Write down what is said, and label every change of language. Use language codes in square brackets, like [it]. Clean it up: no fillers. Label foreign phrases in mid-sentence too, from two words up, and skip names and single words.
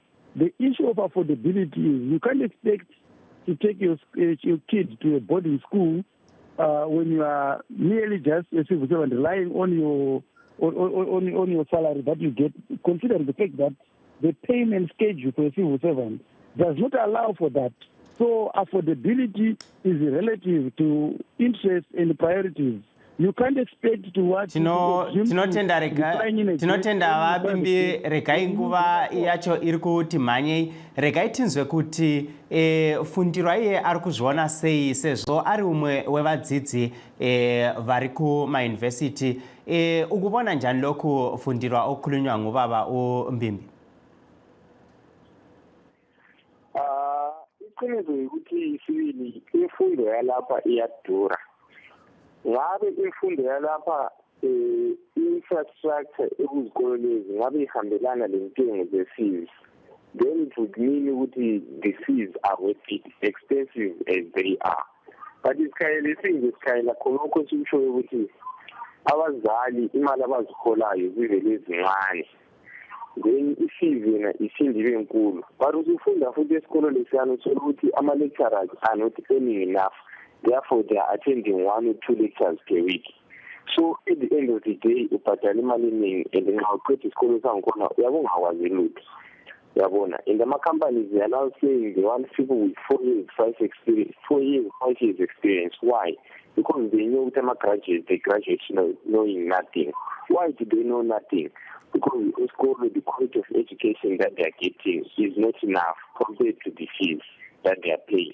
[en] The issue of affordability is you can't expect to take your kid to a boarding school when you are merely just a civil servant relying on your salary that you get, considering the fact that the payment schedule for a civil servant does not allow for that. So affordability is relative to interest and priorities. You can't expect to watch. [sn] Tinotenda vabimbi regai nguva yacho iri kuti mhanyei regai tinzwe kuti fundiro iye ari kuzviona sei sezvo ari umwe wevadzidzi vari kumayunivhesiti [nd] ukubona njani loku fundirwa okhulunywa ngubaba uMbimbi? Iqiniso ukuthi sibili imfundo yalapha iyadura. Ngabe imfundo yalapha infrastructure ekuzikolo lezi ngabe ihambelana lentengo ze-fees, [en] then it would mean ukuthi the fees are worth it, expensive as they are. [nd] But isikhayela khonokho sikushoyo ukuthi abazali imali abaziholayo zivele ezincane, then i-fees yena isindi ibe nkulu. But usufunda futhi esikolo lesiyana uthola ukuthi ama-lecturers [en] are not earning enough. Therefore, they are attending 1 or 2 lectures per week. So, at the end of the day, [nd] ubhadala imali eningi and nxa uqeda isikolo sangikhona uyabongawazi lutho. [en] Uyabona, and ama-companies they are now saying they want people with 4 years, 5 years experience. Why? Because they know that graduates, they graduate knowing nothing. Why do they know nothing? Because in school, the quality of education that they are getting is not enough compared to the fees that they are paying.